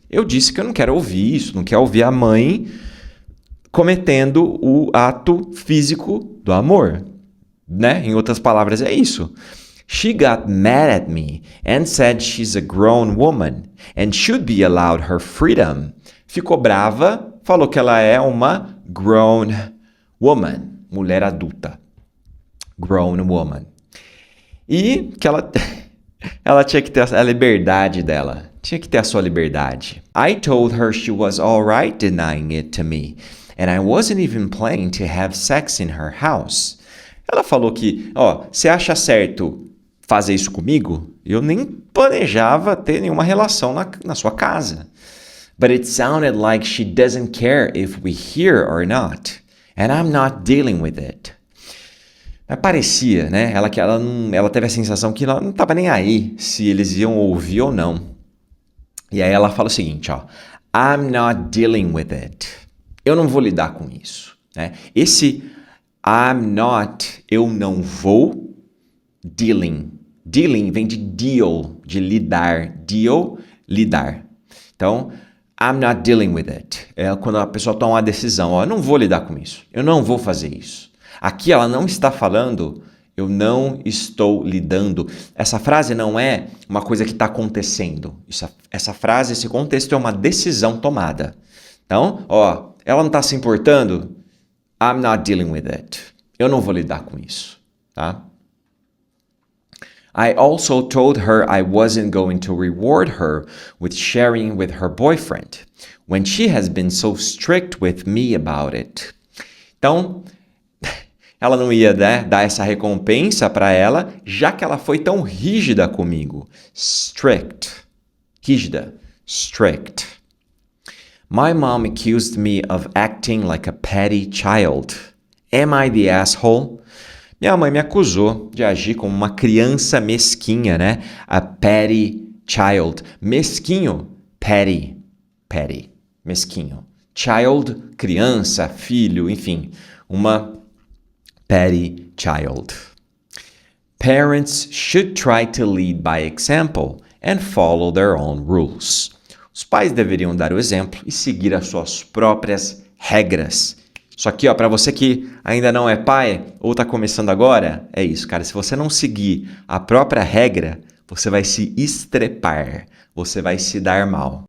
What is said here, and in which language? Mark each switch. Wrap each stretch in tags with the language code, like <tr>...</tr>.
<pt>Eu disse que eu não quero ouvir isso, não quero ouvir a mãe cometendo o ato físico do amor, né? Em outras palavras, é isso.</pt> <en>She got mad at me and said she's a grown woman and should be allowed her freedom.</en> <pt>Ficou brava, falou que ela é uma grown woman, mulher adulta. Grown woman. E que ela tinha que ter a liberdade dela. Tinha que ter a sua liberdade.</pt> <en>I told her she was all right denying it to me, and I wasn't even planning to have sex in her house.</en> <pt>Ela falou que, ó, você acha certo fazer isso comigo? Eu nem planejava ter nenhuma relação na sua casa.</pt> <en>But it sounded like she doesn't care if we hear or not, and I'm not dealing with it.</en> <pt>parecia, né? Ela teve a sensação que ela não estava nem aí se eles iam ouvir ou não. E aí ela fala o seguinte, ó.</pt> <en>I'm not dealing with it.</en> <pt>Eu não vou lidar com isso. Né? Esse I'm not, eu não vou, dealing. Dealing vem de deal, de lidar. Deal, lidar.</pt> <en>Então, I'm not dealing with it.</en> <pt>É quando a pessoa toma uma decisão. Ó, eu não vou lidar com isso. Eu não vou fazer isso. Aqui ela não está falando, eu não estou lidando. Essa frase não é uma coisa que está acontecendo. Essa frase, esse contexto é uma decisão tomada. Então, ó, ela não está se importando.</pt> <en>I'm not dealing with it.</en> <pt>Eu não vou lidar com isso, tá?</pt> <en>I also told her I wasn't going to reward her with sharing with her boyfriend when she has been so strict with me about it.</en> <pt>Então, ela não ia, né, dar essa recompensa para ela, já que ela foi tão rígida comigo.</pt> <en>Strict. Rígida. Strict. My mom accused me of acting like a petty child. Am I the asshole?</en> <pt>Minha mãe me acusou de agir como uma criança mesquinha, né?</pt> <en>A petty child. Mesquinho, petty. Petty. Mesquinho.</en> <pt>Child, criança, filho, enfim. Uma petty child.</pt> <en>Parents should try to lead by example and follow their own rules.</en> <pt>Os pais deveriam dar o exemplo e seguir as suas próprias regras. Só que, ó, para você que ainda não é pai ou está começando agora, é isso, cara. Se você não seguir a própria regra, você vai se estrepar, você vai se dar mal.</pt>